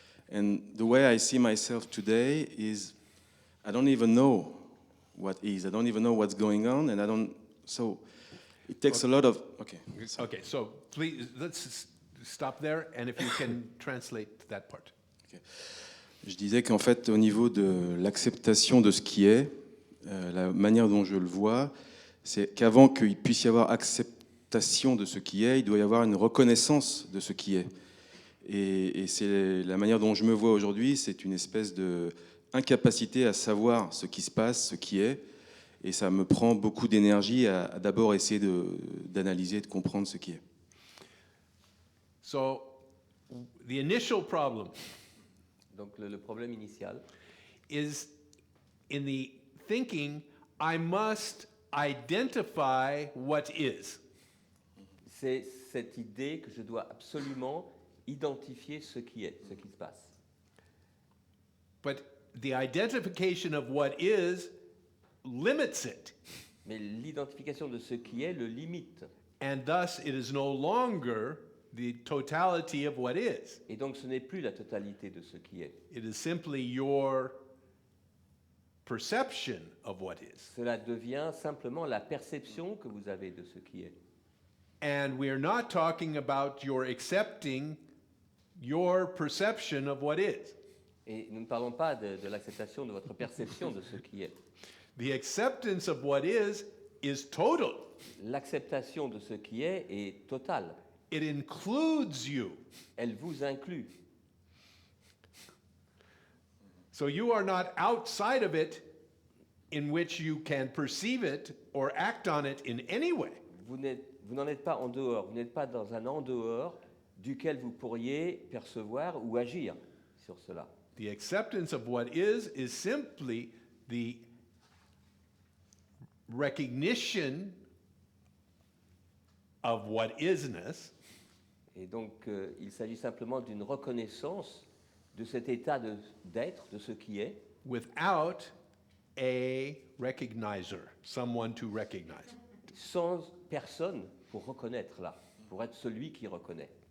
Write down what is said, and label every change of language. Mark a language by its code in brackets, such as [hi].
[en] And the way I see myself today is, I don't even know what is. I don't even know what's going on, and I don't. So, it takes a lot of. Okay. Okay, so please, let's stop there, and if you can translate that part. Ok. [fr] Je disais qu'en fait, au niveau de l'acceptation de ce qui est, la manière dont je le vois, c'est qu'avant qu'il puisse y avoir acceptation de ce qui est, il doit y avoir une reconnaissance de ce qui est. Et c'est la manière dont je me vois aujourd'hui, c'est une espèce de incapacité à savoir ce qui se passe, ce qui est, et ça me prend beaucoup d'énergie à d'abord essayer d'analyser, de comprendre ce qui est. [en] So, the initial problem [fr] Donc le problème initial, [en] is in the thinking, I must identify what is. [fr] c'est cette idée que je dois absolument identifier ce qui est, ce qui se passe. [en] But the identification of what is limits it, [fr] Mais l'identification de ce qui est le limite. [en] and thus it is no longer the totality of what is. [fr] Et donc ce n'est plus la totalité de ce qui est. [en] It is simply your perception of what is. [fr] Cela devient simplement la perception que vous avez de ce qui est. [en] And we are not talking about your accepting your perception of what is. [fr] Et nous ne parlons pas de l'acceptation de votre perception de ce qui est. [en] The acceptance of what is total. [fr] L'acceptation de ce qui est totale. [en] It includes you. [fr] Elle vous inclut. [en] So you are not outside of it in which you can perceive it or act on it in any way. [fr] Vous n'en êtes pas en dehors. Vous n'êtes pas dans un en dehors duquel vous pourriez percevoir ou agir sur cela. [en] The acceptance of what is simply the recognition of what isness. [fr] Et donc, il s'agit simplement d'une reconnaissance de cet état d'être, de ce qui est, [en] Without a recognizer, someone to recognize. [fr] sans personne pour reconnaître là, pour être celui qui reconnaît.